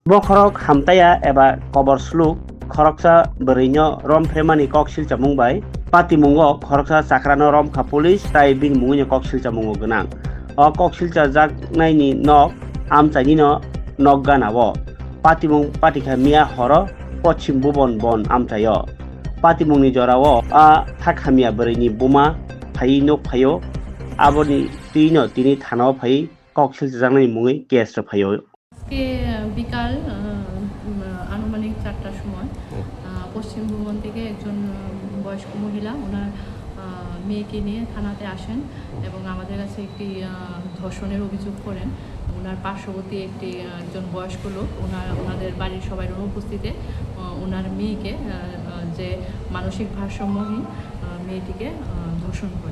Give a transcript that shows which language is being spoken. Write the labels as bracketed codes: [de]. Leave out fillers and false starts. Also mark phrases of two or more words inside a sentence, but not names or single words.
[trp] Bo khorok hamtaya eba kobor sluk khoroksa berino rom fremani kok silcha mungbai pati mungo khoroksa chakrano rom kha police tai bin mungni kok silcha mungo gnang o kok silcha jaknaini nok amchaini no nok ganabo pati mung pati kha mia horo pochim bubon bon amchayo pati mungni jorao a thakhamia berini buma phai nok phayo aboni tino tini thanao phai kok silcha jaknai mungi case ro phayo [bn] আজকে বিকাল আনুমানিক 4টার সময় পশ্চিম ভুবন থেকে একজন বয়স্ক মহিলা ওনার মেয়েকে নিয়ে থানাতে আসেন এবং আমাদের কাছে একটি ধর্ষণের অভিযোগ করেন। ওনার পার্শ্ববর্তী একজন বয়স্ক লোক ওনাদের বাড়ির সবাই অনুপস্থিতিতে ওনার মেয়েকে যে মানসিক ভারসাম্যহীন মেয়েটিকে ধর্ষণ করে।